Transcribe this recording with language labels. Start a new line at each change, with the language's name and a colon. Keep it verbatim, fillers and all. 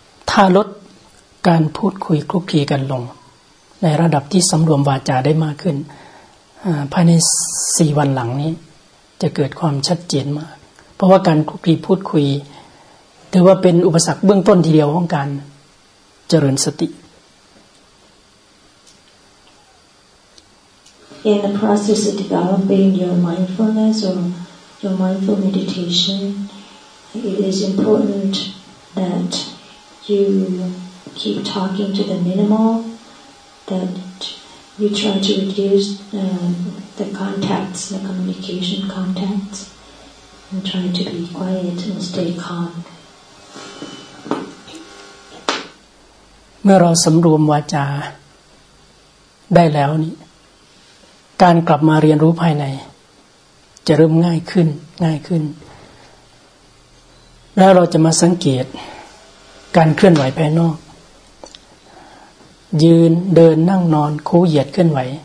Thai: ถ้าลดการพูดคุยคลุกคลีกันลงในระดับที่สำรวมวาจาได้มากขึ้นภายในสี่วันหลังนี้จะเกิดความชัดเจนมากเพราะว่าการคลุกคลีพูดคุยถือว่าเป็นอุปสรรคเบื้องต้นทีเดียวของการเจริญสติ
English: In the process of developing your mindfulness or your mindful meditation, it is important that you keep talking to the minimal, that you try to reduce uh, the contacts, the communication contacts, and try to be quiet and stay calm.
Thai: เมื่อเราสำรวมวาจาได้แล้วนี่การกลับมาเรียนรู้ภายในจะเริ่มง่ายขึ้นง่ายขึ้นแล้วเราจะมาสังเกตการเคลื่อนไหวภายนอกยืนเดินนั่งนอนคู่เหยียดเคลื่อนไหว